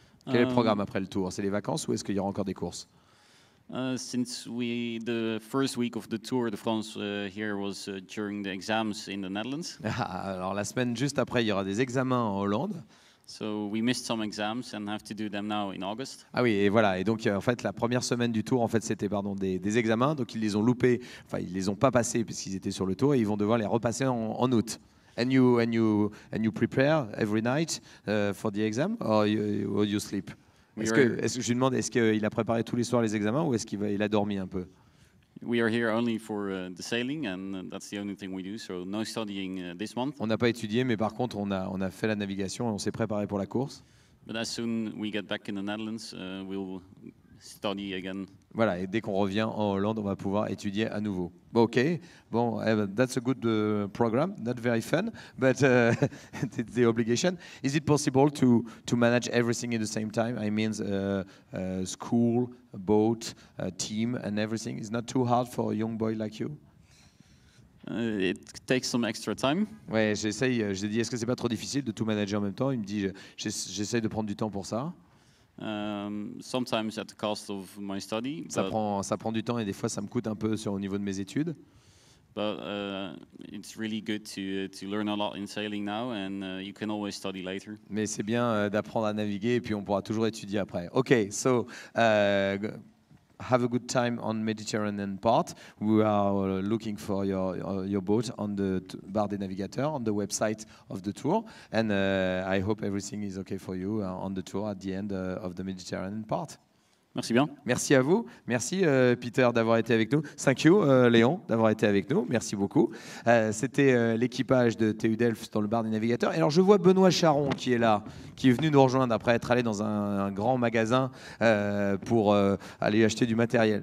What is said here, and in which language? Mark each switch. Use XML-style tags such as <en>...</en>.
<fr>Quel est le programme après le tour? C'est les vacances ou est-ce qu'il y aura encore des courses?</fr> <en>Since the first week of the Tour de France here was during the exams in the Netherlands.</en> <fr>Alors la semaine juste après, il y aura des examens en Hollande.</fr> <en>So we missed some exams and have to do them now in August.</en> <fr>Ah oui, et voilà. Et donc en fait, la première semaine du tour, en fait, c'était des examens. Donc ils les ont loupés. Enfin, ils les ont pas passés puisqu'ils étaient sur le tour et ils vont devoir les repasser en août.</fr> <en>And you prepare every night for the exam or you sleep?</en> <fr>Est-ce que je lui demande, est-ce qu'il a préparé tous les soirs les examens ou est-ce qu'il a dormi un peu?</fr> <en>We are here only for the sailing, and that's the only thing we do. So no studying this month.</en> <fr>On n'a pas étudié, mais par contre, on a fait la navigation et on s'est préparé pour la course.</fr> <en>But as soon we get back in the Netherlands, we'll study again.</en> <fr>Voilà, et dès qu'on revient en Hollande, on va pouvoir étudier à nouveau.</fr> <en>OK, bon, that's a good program, not very fun, but it's the obligation. Is it possible to manage everything at the same time? I mean, school, boat, team, and everything. Is not too hard for a young boy like you? It takes some extra time.</en> <fr>Ouais, j'essaye. J'ai dit, est-ce que c'est pas trop difficile de tout manager en même temps? Il me dit, j'essaye de prendre du temps pour ça.</fr> <en>Sometimes at the cost of my study.</en> <fr>Ça prend du temps et des fois ça me coûte un peu au niveau de mes études.</fr> <en>But it's really good to learn a lot in sailing now, and you can always study later.</en> <fr>Mais c'est bien d'apprendre à naviguer et puis on pourra toujours étudier après.</fr> <en>Okay, so have a good time on Mediterranean part. We are looking for your boat on the Bar des Navigateurs on the website of the tour, and I hope everything is okay for you on the tour at the end of the Mediterranean part.</en> <fr>Merci bien. Merci à vous. Merci Peter d'avoir été avec nous.</fr> <en>Thank you</en> <fr>Léon d'avoir été avec nous. Merci beaucoup. C'était l'équipage de TU Delft dans le bar des navigateurs. Et alors je vois Benoît Charon qui est là, qui est venu nous rejoindre après être allé dans un grand magasin pour aller acheter du matériel.</fr>